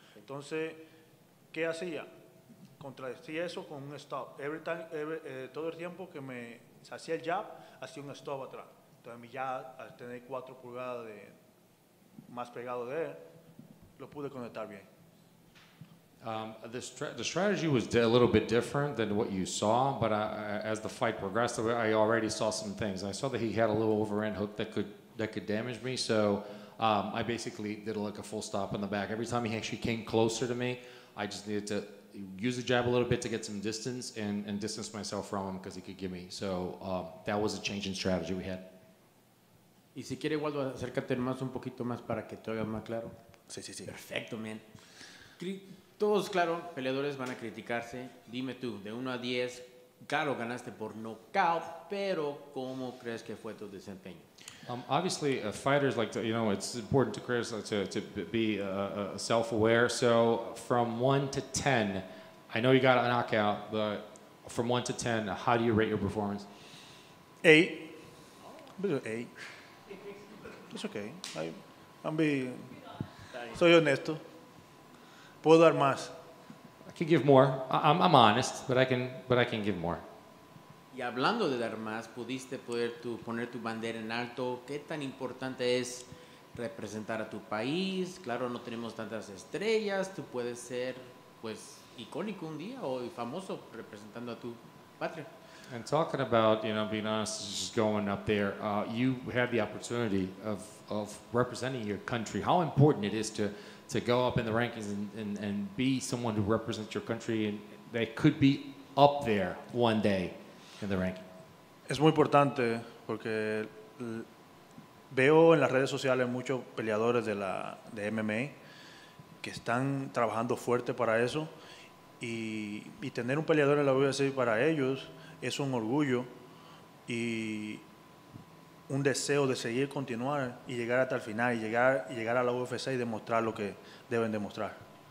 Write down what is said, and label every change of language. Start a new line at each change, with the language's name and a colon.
Spanish: Entonces, ¿qué hacía? Contradecía eso con un stop. Todo el tiempo que me hacía el jab, hacía un stop atrás. Entonces, ya al tener 4 pulgadas más pegado de él, lo pude conectar bien.
English: The strategy was a little bit different than what you saw, but as the fight progressed, I already saw some things. I saw that he had a little overhand hook that could damage me, so I basically did like a full stop in the back. Every time he actually came closer to me, I just needed to use the jab a little bit to get some distance and distance myself from him because he could give me. So that was a change in strategy we had.
Spanish: Y si quiere, Waldo, acércate más un poquito más para que te oigas más claro. Sí. Perfecto, man. Todos, claro, peleadores van a criticarse. Dime tú, de 1 a 10, claro, ganaste por knockout, pero ¿cómo crees que fue tu desempeño?
English: Obviously, fighters like to, it's important to to be self-aware. So from 1 to 10, I know you got a knockout, but from 1 to 10, how do you rate your performance? 8. 8. It's okay.
Spanish: Soy honesto. Puedo dar más.
English: I can give more. I'm honest, but I can give more.
Spanish: Y hablando de dar más, pudiste poner tu bandera en alto. ¿Qué tan importante es representar a tu país? Claro, no tenemos tantas estrellas. Tú puedes ser, pues, icónico un día o famoso representando a tu patria.
English: And talking about, being honest, just going up there, you had the opportunity of representing your country. How important it is to go up in the rankings and be someone who represents your country and that could be up there one day in the ranking.
Spanish: Es muy importante porque veo en las redes sociales muchos peleadores de MMA que están trabajando fuerte para eso y tener un peleador en la UFC para ellos es un orgullo y un deseo de seguir, continuar y llegar hasta el final y llegar a la UFC y demostrar lo que deben demostrar.